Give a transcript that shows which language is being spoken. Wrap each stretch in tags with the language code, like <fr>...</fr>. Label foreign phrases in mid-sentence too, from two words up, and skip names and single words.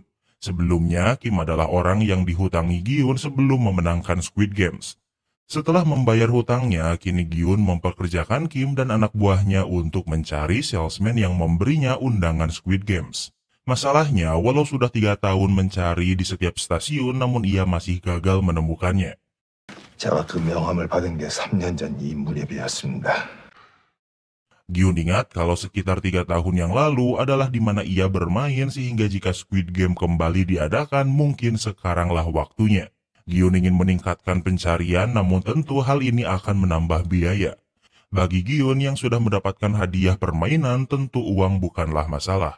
<id>Sebelumnya, Kim adalah orang yang dihutangi Gi-hun sebelum memenangkan Squid Games. Setelah membayar hutangnya, kini Gi-hun mempekerjakan Kim dan anak buahnya untuk mencari salesman yang memberinya undangan Squid Games. Masalahnya, walau sudah 3 tahun mencari di setiap stasiun, namun ia masih gagal menemukannya.</id> <ko>제가 그 명함을 받은 게 3년 전 이 무렵이었습니다.</ko> <id>Gi-hun ingat kalau sekitar 3 tahun yang lalu adalah di mana ia bermain sehingga jika Squid Game kembali diadakan, mungkin sekaranglah waktunya. Gi-hun ingin meningkatkan pencarian, namun tentu hal ini akan menambah biaya. Bagi Gi-hun yang sudah mendapatkan hadiah permainan, tentu uang bukanlah masalah.</id>